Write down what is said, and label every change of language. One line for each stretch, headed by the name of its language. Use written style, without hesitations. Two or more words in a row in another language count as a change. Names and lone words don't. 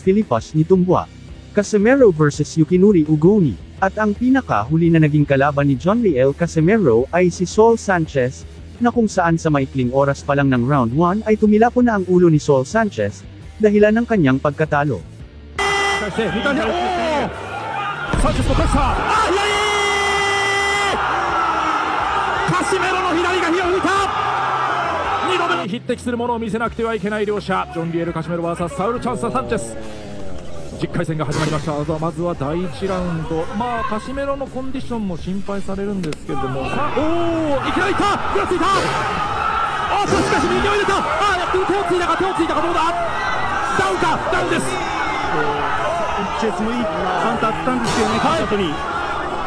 Filipino: Filipas Nitumbua, Casimero vs. Yukinuri Ugoni, at ang pinakahuli na naging kalaban ni John Riel Casimero ay si Saul Sanchez, na kung saan sa maikling oras pa lang ng round 1 ay tumilapon na ang ulo ni Saul Sanchez, dahilan ng kanyang pagkatalo.
Japanese: Casimeroの左が火を吹いた。2度目に匹敵するものを見せなくてはいけない両者、ジョン・リエル・カシメロ vs サウル・チャンス・サンチェス。10回戦が始まりました。まずは第1ラウンド、カシメロのコンディションも心配されるんですけれども、さあ、いきなりいった、ぐらついた、しかし右を入れた、手をついたかどうだ、ダウンか、ダウンです。サンチェスもいいカウンターあったんですけどね、勝った後に。